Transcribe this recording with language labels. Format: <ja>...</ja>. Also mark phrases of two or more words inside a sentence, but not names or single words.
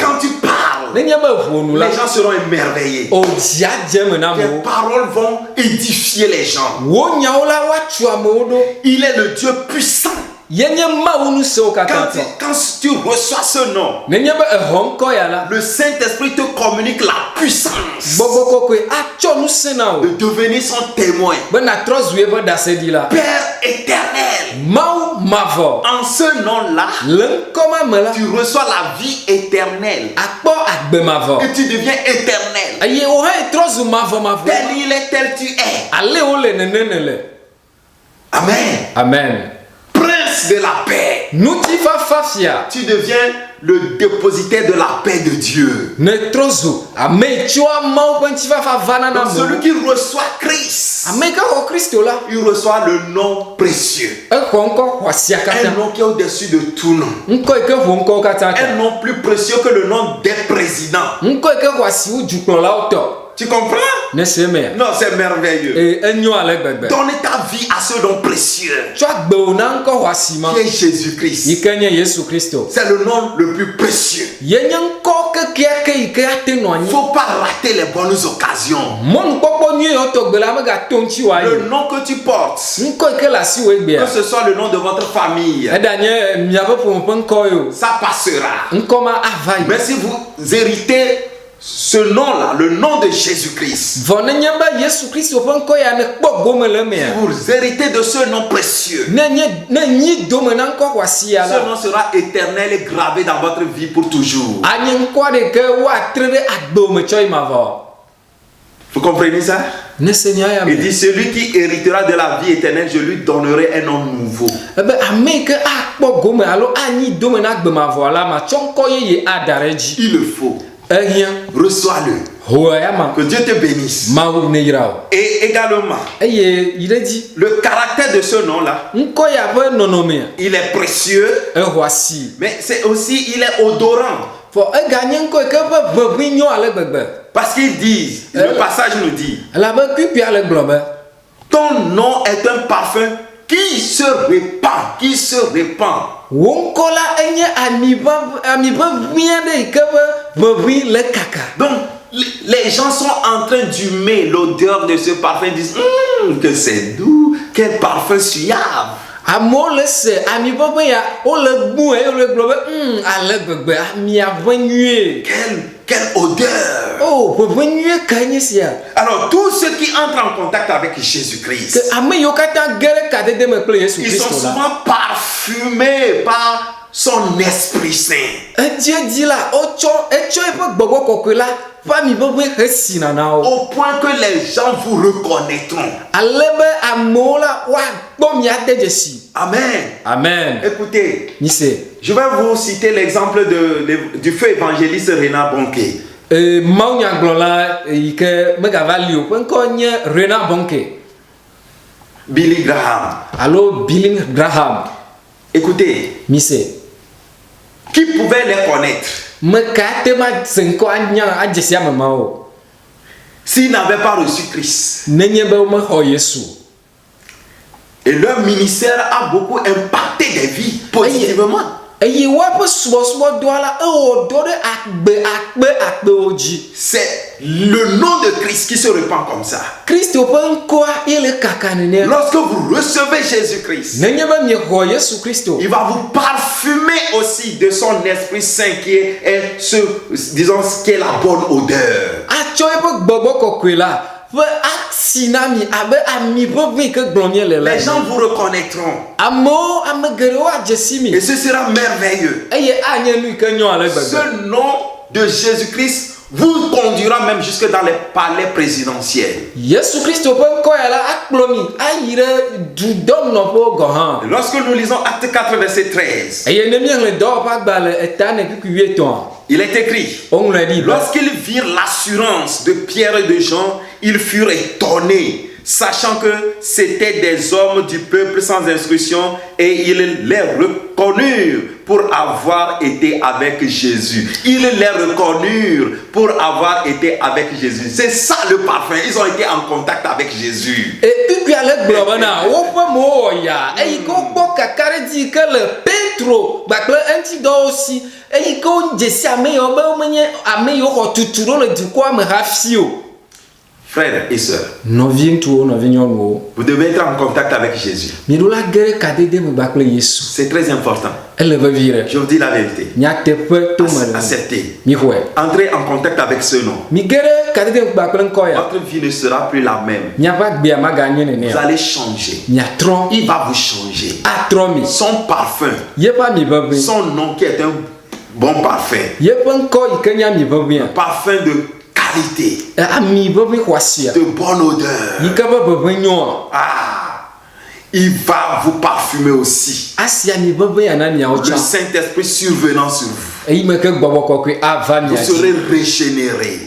<fr>Quand tu parles,</fr> <ee>Ne nye be ʋunu la.</ee> <fr>les gens seront émerveillés.</fr> <ee>O dzia dze me na</ee> <fr>Tes</fr> <ee>amewo.</ee> <fr>paroles vont édifier les gens.</fr> <ee>Wo nyawo la woatsu amewo ɖo.</ee> <fr>Il est le Dieu puissant.</fr> <ee>Yenye Mawu ŋusẽwo katã tɔ.</ee> <fr>Quand tu reçois ce nom,</fr> <ee>Nenye be exɔ ŋkɔ ya la.</ee> <fr>le Saint-Esprit te communique la puissance</fr> <ee>Gbɔgbɔ kɔkɔe atsɔ ŋusẽ na o.</ee> <fr>de devenir son témoin.</fr> <ee>Be natrɔ zu eƒe ɖaseɖi la.</ee> <fr>Père éternel,</fr> <ee>Mawu mavɔ.</ee> <fr>en ce nom-là,</fr> <ee>Le ŋkɔ ma me la.</ee> <fr>tu reçois la vie éternelle</fr> <ee>Akpɔ agbe mavɔ.</ee> <fr>et tu deviens éternel.</fr> <ee>Eye wo hã etrɔ zu mavɔ.</ee> <fr>Tel il est, tel tu es.</fr> <ee>Ale wo le nene ne le.</ee> <fr>Amen.</fr> <ee>Amen.</ee> <fr>Prince de la paix.</fr> <ee>Ŋutifafa fia.</ee> <fr>Tu deviens le dépositaire de la paix de Dieu.</fr> <ee>Ne trɔ zu ame yi tsoa Mawu ƒe ŋutifafa vana na</ee> <fr>Donc celui</fr> <ee>me.</ee> <fr>qui reçoit Christ,</fr> <ee>Ame yi ke xɔ Kristo la.</ee> <fr>il reçoit le nom précieux.</fr> <ee>Exɔ ŋkɔ xɔasia</ee> <fr>Un</fr> <ee>katã.</ee> <fr>nom qui est au-dessus de tout nom.</fr> <ee>Ŋkɔ yi ke ʋu ŋkɔwo katã tɔ.</ee> <fr>Un nom plus précieux que le nom des présidents.</fr> <ee>Ŋkɔ yi ke xɔasi wu dukplɔlawo tɔ.</ee> <fr>Tu comprends?</fr> <ee>Ne se mea.</ee> <fr>Non, c'est merveilleux.</fr> <ee>Enyo ale gbegbe.</ee> <fr>Donne ta vie à ce nom précieux</fr> <ee>Tsɔ agbewo na ŋkɔ xɔasi ma.</ee> <fr>qui est Jésus-Christ.</fr> <ee>Yi ke nye Yesu Kristo.</ee> <fr>C'est le nom le plus précieux.</fr> <ee>Ye nye ŋkɔ kekeake yi ke ate nɔ</ee> <fr>Il</fr> <ee>anyi.</ee> <fr>ne faut pas rater les bonnes occasions.</fr> <ee>Mɔnukpɔkpɔ nyui yiwo tɔgbe la megato ŋuti wa</ee> <fr>Le</fr> <ee>yi.</ee> <fr>nom que tu portes,</fr> <ee>Ŋkɔ yi ke le asi wo egbea.</ee> <fr>que ce soit le nom de votre famille,</fr> <ee>Eda nye miaƒe ƒome ƒe ŋkɔ yi o.</ee> <fr>ça passera.</fr> <ee>Ŋkɔ ma ava yi.</ee> <fr>Mais si vous héritez ce nom-là, le nom de Jésus-Christ,</fr> <ee>vɔ ne nye be Yesu Kristo ƒe ŋkɔ ya ne kpɔ gome le emea,</ee> <fr>vous héritez de ce nom précieux.</fr> <ee>ne nyi dome na ŋkɔ xɔasi ya</ee> <fr>Ce</fr> <ee>la,</ee> <fr>nom sera éternel et gravé dans votre vie pour toujours.</fr> <ee>anyi ŋkɔ ɖeke woatre ɖe agbe me tsɔ yi ma vɔ.</ee> <fr>Vous comprenez ça?</fr> <ee>Ne se nya ya</ee> <fr>Il</fr> <ee>me.</ee> <fr>dit, celui qui héritera de la vie éternelle, je lui donnerai un nom nouveau.</fr> <ee>Ebe ame yi ke akpɔ gome alo anyi dome na agbe ma vɔ la, matsɔ ŋkɔ yeye ada ɖe dzi.</ee> <fr>Il le faut.</fr> <ee>Ehiã,</ee> <fr>Reçois-le.</fr> <ee>ho ya ma.</ee> <fr>Que Dieu te bénisse.</fr> <ee>Mawu ne yra o.</ee> <fr>Et également,</fr> <ee>Eye yi ɖe dzi.</ee> <fr>le caractère de ce nom-là,</fr> <ee>Ŋkɔ ya ƒe nɔnɔmea,</ee> <fr>il est précieux,</fr> <ee>exɔ asi.</ee> <fr>mais c'est aussi, il est odorant.</fr> <ee>Fɔ eganye ŋkɔ yi ke ƒe ʋeʋĩ nyɔ ale gbegbe.</ee> <fr>Parce qu'ils disent, le passage nous dit,</fr> <ee>Elabe kpikpia le gblɔ be,</ee> <fr>ton nom est un parfum qui se répand, qui se répand.</fr> <ee>wo ŋkɔ la enye ami ʋeʋĩ aɖe yi ke ƒe ʋeʋĩ le kaka.</ee> <fr>Donc, les gens sont en train d'humer l'odeur de ce parfum, ils disent, que c'est doux, quel parfum suave.</fr> <ee>Amewo le se ami ʋeʋĩ ya, wole gbu eye wole gblɔ be ale gbegbe amia ʋe nyuie.</ee> <fr>Quelle odeur.</fr> <ee>Oh, ʋeʋĩ nyuie kae nye sia.</ee> <fr>Alors, tous ceux qui entrent en contact avec Jésus-Christ,</fr> <ee>Ke ame yiwo katã ge ɖe kadede me kple Yesu</ee> <fr>ils sont</fr> <ee>Kristo la,</ee> <fr>souvent parfumés par son Esprit Saint.</fr> <ee>edziedzi la etsɔ eƒe gbɔgbɔ kɔkɔe la ƒe ami ʋeʋĩ hesina na wo.</ee> <fr>Au point que les gens vous reconnaîtront.</fr> <ee>Ale be amewo la woakpɔ mia de dzesi.</ee> <fr>Amen.</fr> <ee>Amen.</ee> <fr>Écoutez,</fr> <ee>Mise.</ee> <fr>je vais vous citer l'exemple du feu évangéliste Renard Bonke.</fr> <ee>Mawunyagblɔla yi ke megava li o ƒe ŋkɔ nye Renard Bonke</ee> <fr>Billy Graham.</fr> <ee>alo Billy Graham.</ee> <fr>Écoutez,</fr> <ee>Mise.</ee> <fr>qui pouvait les connaître</fr> <ee>Me ka te ma se ŋkɔ anya adzesi ame ma o.</ee> <fr>s'ils n'avaient pas reçu Christ?</fr> <ee>Nenye be womexɔ Yesu.</ee> <fr>Et leur ministère a beaucoup impacté des vies positivement.</fr> <ee>Eye woaƒe subɔsubɔdɔa la ewɔ dɔ ɖe akpewo dzi.</ee> <fr>C'est le nom de Christ qui se répand comme ça.</fr> <ee>Kristo ƒe ŋkɔa ye le kaka nene.</ee> <fr>Lorsque vous recevez Jésus-Christ,</fr> <ee>Nenye be miexɔ Yesu Kristo.</ee> <fr>il va vous parfumer aussi de son Esprit Saint qui est disons, qui est la bonne odeur.</fr> <ee>Atsɔ eƒe gbɔgbɔ kɔkɔe la ƒe asi na mi abe ami ʋeʋĩ ke gblɔm míele la.</ee> <fr>Les gens vous reconnaîtront.</fr> <ee>Ame geɖewo adzesi mi.</ee> <fr>Et ce sera merveilleux.</fr> <ee>Eye anye nu yi ke nyɔ ale gbegbe.</ee> <fr>Ce nom de Jésus-Christ vous conduira même jusque dans les palais présidentiels.</fr> <ee>Yesu Kristo ƒe ŋkɔ ya la akplɔ mi ayi ɖe dudɔnɔƒewo gɔ hã.</ee> <fr>Lorsque nous lisons Acte 4, verset 13,</fr> <ee>Eye ne míexlẽ dɔwɔƒe agbalẽ eta ne kuku 8</ee> <fr>il est écrit,</fr> <ee>woŋlɔe ɖi be,</ee> <fr>lorsqu'ils virent l'assurance de Pierre et de Jean, ils furent étonnés, sachant que c'étaient des hommes du peuple sans instruction, et ils les reconnurent pour avoir été avec Jésus. Ils les reconnurent pour avoir été avec Jésus. C'est ça le parfum. Ils ont été en contact avec Jésus.</fr> <ee>kuku ale gblɔ bena woƒe mo wɔ ya eyi ke wokpɔ kaka ɖe dzi ke le Petro kpakple eŋutidɔwo si eyi ke wodzesi ame yiwo be womenye ame yiwo xɔ tutu ɖo le dukɔa me hafi o.</ee> <fr>Frères et sœurs,</fr> <ee>Nɔvi ŋutsuwo, nɔvi nyɔnuwo,</ee> <fr>vous devez être en contact avec Jésus.</fr> <ee>miɖo la ge ɖe kadede me kpakple Yesu.</ee> <fr>C'est très important.</fr> <ee>Ele vevi ɖe.</ee> <fr>Je vous dis la vérité.</fr> <ee>Nyateƒe tome ɖe.</ee> <fr>Acceptez.</fr> <ee>Mixɔe.</ee> <fr>Entrez en contact avec ce nom.</fr> <ee>Mi ge ɖe kadede me kpakple ŋkɔ ya.</ee> <fr>Votre vie ne sera plus la même.</fr> <ee>Miaƒe agbea maganye</ee> <fr>Vous</fr> <ee>nenea.</ee> <fr>allez changer.</fr> <ee>Miatrɔ.</ee> <fr>Il va vous changer.</fr> <ee>Atrɔ mi.</ee> <fr>Son parfum,</fr> <ee>Yeƒe ami ʋeʋĩ.</ee> <fr>son nom qui est un bon parfum,</fr> <ee>Yeƒe ŋkɔ yi ke nye ami ʋeʋĩa.</ee> <fr>parfum de qualité,</fr> <ee>Ami ʋeʋĩ xɔasia.</ee> <fr>de bonne odeur.</fr> <ee>Yi ke ƒe ʋeʋĩ nyɔa.</ee> <fr>Il va vous parfumer aussi.</fr> <ee>Asi ami ʋeʋĩ ya na miawo</ee> <fr>Le</fr> <ee>tsã.</ee> <fr>Saint-Esprit survenant sur vous.</fr> <ee>Eyi me ke gbɔgbɔ kɔkɔe ava</ee> <fr>Vous</fr> <ee>mia</ee> <fr>serez</fr> <ee>dzi.</ee> <fr>régénérés,</fr>